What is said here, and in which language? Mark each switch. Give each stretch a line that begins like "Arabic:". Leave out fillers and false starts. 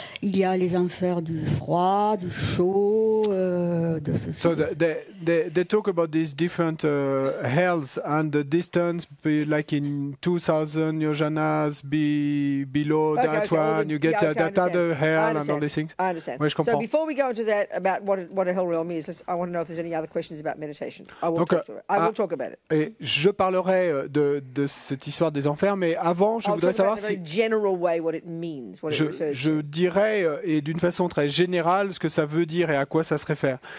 French: Il y a les enfers du froid, du chaud.
English: So they talk about these different hells and the distance, like in 2000 yojanas below that one, you get that other hell and all these things. I understand.
French: Ouais, je comprends.
English: So before we go into that about what a hell realm is, I want to know if there's any other questions about meditation. I will talk about it.
French: Et je parlerai de cette histoire des enfers, mais avant, je voudrais savoir si... Je dirais, et d'une façon très générale, ce que ça veut dire et à quoi ça se réfère.